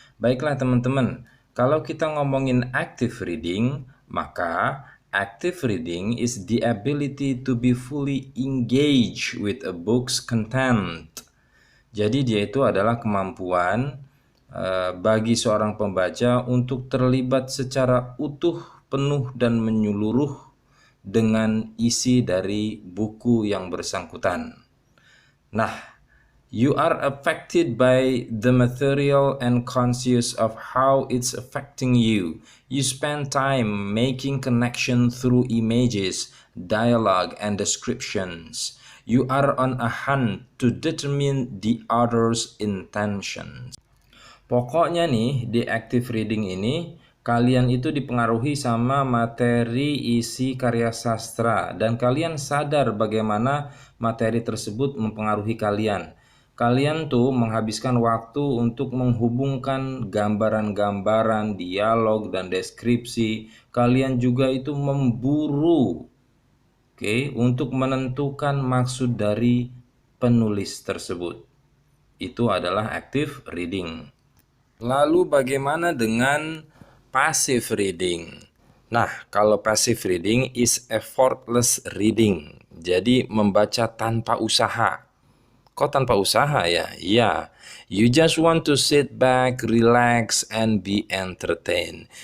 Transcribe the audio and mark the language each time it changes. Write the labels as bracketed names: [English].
[Indonesian] Baiklah teman-teman, kalau kita ngomongin active reading, maka [English] active reading is the ability to be fully engaged with a book's content. [Indonesian] Jadi dia itu adalah kemampuan bagi seorang pembaca untuk terlibat secara utuh, penuh, dan menyeluruh dengan isi dari buku yang bersangkutan. [English] Nah, you are affected by the material and conscious of how it's affecting you. You spend time making connection through images, dialogue, and descriptions. You are on a hunt to determine the author's intentions. [Indonesian] Pokoknya nih, di active reading ini, kalian itu dipengaruhi sama materi isi karya sastra, dan kalian sadar bagaimana materi tersebut mempengaruhi kalian. Kalian tuh menghabiskan waktu untuk menghubungkan gambaran-gambaran, dialog, dan deskripsi. Kalian juga itu memburu, untuk menentukan maksud dari penulis tersebut. Itu adalah active reading. Lalu bagaimana dengan passive reading? Nah, kalau [English] passive reading is effortless reading. [Indonesian] Jadi membaca tanpa usaha. Kok tanpa usaha ya? [English] Ya, you just want to sit back, relax, and be entertained.